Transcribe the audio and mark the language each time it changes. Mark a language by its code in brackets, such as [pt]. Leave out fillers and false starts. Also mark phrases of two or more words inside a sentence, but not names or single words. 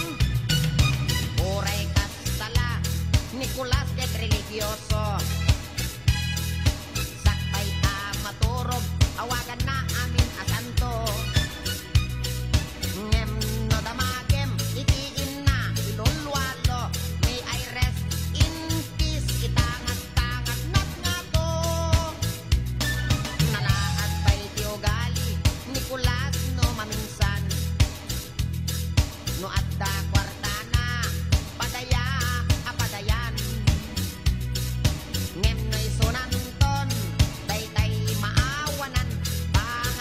[ilo] Uray kastala Nicolas ket religyoso, sakbay ta maturog awagan na amin a santo. Ngem no damagem iti inna ilulwalo, [en] may I rest in peace [ilo] itangat-tangat nat nga to. Nalaad pa iti ugali Nicolas no maminsan, no adda kwartana padaya apadayan. Ngem no'y sunanton daytay maawanan,